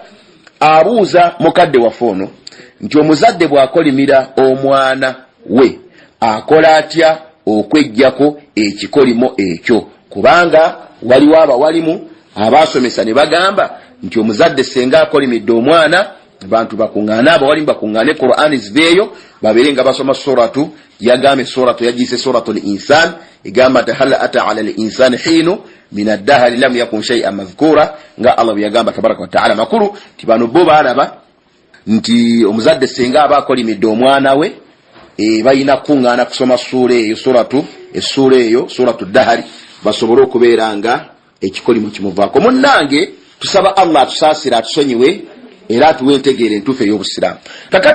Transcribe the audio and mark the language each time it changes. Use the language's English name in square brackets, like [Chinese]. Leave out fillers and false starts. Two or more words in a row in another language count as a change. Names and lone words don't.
[Ganda] Abuuza mukadde waffe ono nti omuzadde bw'akolimira omwana we akola atya okweggyako ekikolimo ekyo kubanga waliwo abawalimu abaasomesa ne bagamba nti omuzadde senga akolimidde omwana abantu bakuŋŋaane abawalimu bakuŋŋaane Qur'ani ziveeyo babeere nga basoma suratu yagambe suratu yagiyise [Arabic] سورة الإنسان [Ganda] egamba nti [Arabic] هل أتى على الإنسان حين من الدهر لم يكن شيئا مذكورا [Ganda] nga Allah yagamba [Arabic] تبارك وتعالى [Ganda] makulu ti bano bo balaba nti omuzadde senga aba akolimidde omwana we bayina kuŋŋaana kusoma essura eyo [Arabic] سورة الدهر [Ganda] basobole okubeera nga ekikolimo kimuvaako. Munnange tusaba Allah atusaasira atusonyiwe era atuwe entegeera entuufu ey'obusiraamu.